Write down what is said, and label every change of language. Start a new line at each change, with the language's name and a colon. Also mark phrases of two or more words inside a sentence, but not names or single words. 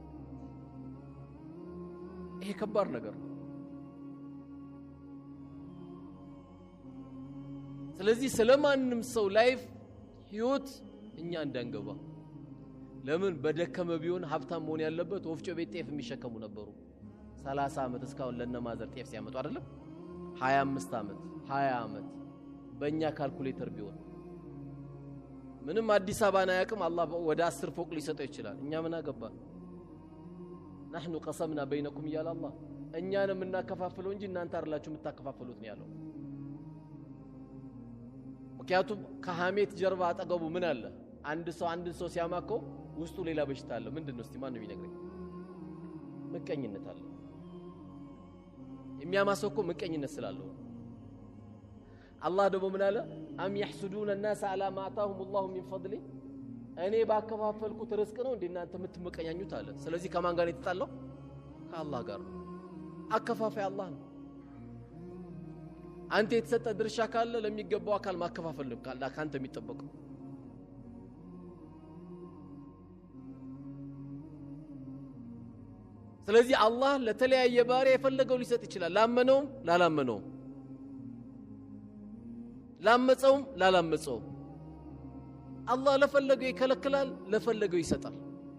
Amharic: ይሄ ከባድ ነገር ነው ስለዚህ ስለማንም ሰው ላይፍ ህይወት እኛ እንዳንገባ ለምን በደከመ ቢሆን ሀብታም መሆን ያለበት ወፍጮ ቤት ጤፍ የሚሸከሙ ነበሩ 30 አመት እስካሁን ለነማዘር ጤፍ ሲያመጡ አይደለም 25 አመት 20 አመት በእኛ ካልኩሌተር ቢሆን ምንም አዲስ አበባን አያውቅም አላህ ወደ 10 ፎቅ ሊሰጠው ይችላል እኛ ምን አገባ
Arabic: نحن قسمنا بينكم يا الله
Amharic: እኛንም እናከፋፍለው እንጂ እናንተ አይደላችሁ የምታከፋፍሉት ነው ያለው ምክንያቱም ከሐሜት ጀርባ አጠገቡ ምን አለ አንድ ሰው ሲያማከው ውስጡ ሌላ በሽታ አለ ምንድነው እስቲ ማን ነው የሚነግረኝ ምቀኝነት አለ የሚያማሰው ምቀኝነት ስላለው አላህ ደግሞ ምን አለ አም
Arabic: يحسدون الناس على ما آتاهم الله من فضله
Amharic: እኔ ባከፋፈልኩት ርስቅ ነው እንዴ እናንተ የምትመቀኛኙት አለ ስለዚህ ከማን ጋር የተጣለው ከአላህ ጋር አከፋፋይ አላህ ነው አንተ የተሰጠ ድርሻ ካለ ለሚገባው አካል ማከፋፈል ነው ካንተ የሚጠበቀው ስለዚህ አላህ ለተለያየ ባሪያ የፈለገው ሊሰጥ ይችላል ላመነውም ላላመነውም ላመፀውም ላላመፀውም አላህ ለፈለገው ይከለክላል ለፈለገው ይሰጣል